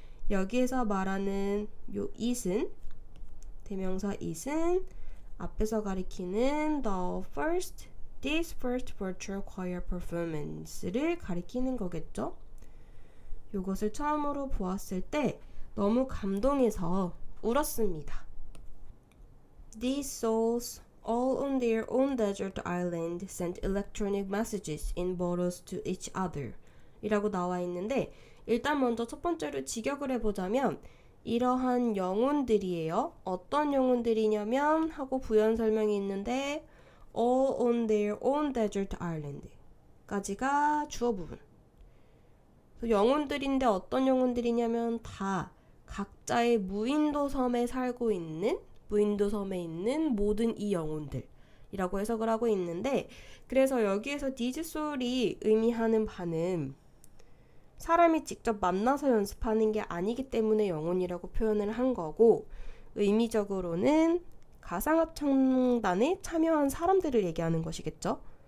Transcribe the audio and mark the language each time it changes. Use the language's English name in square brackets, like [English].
[Korean] 여기에서 말하는 요 it은, 대명사 it은 앞에서 가리키는 [English] this first virtual choir performance [Korean] 를 가리키는 거겠죠. 요것을 처음으로 보았을 때 너무 감동해서 울었습니다. [English] These souls, all on their own desert island, sent electronic messages in bottles to each other [Korean] 이라고 나와 있는데 일단 먼저 첫 번째로 직역을 해보자면 이러한 영혼들이에요. 어떤 영혼들이냐면 하고 부연 설명이 있는데 [English] all on their own desert island [Korean] 까지가 주어 부분. 영혼들인데 어떤 영혼들이냐면 다 각자의 무인도 섬에 살고 있는, 무인도 섬에 있는 모든 이 영혼들 이라고 해석을 하고 있는데 그래서 여기에서 these soul이 의미하는 바는 사람이 직접 만나서 연습하는 게 아니기 때문에 영혼이라고 표현을 한 거고 의미적으로는 가상합창단에 참여한 사람들을 얘기하는 것이겠죠.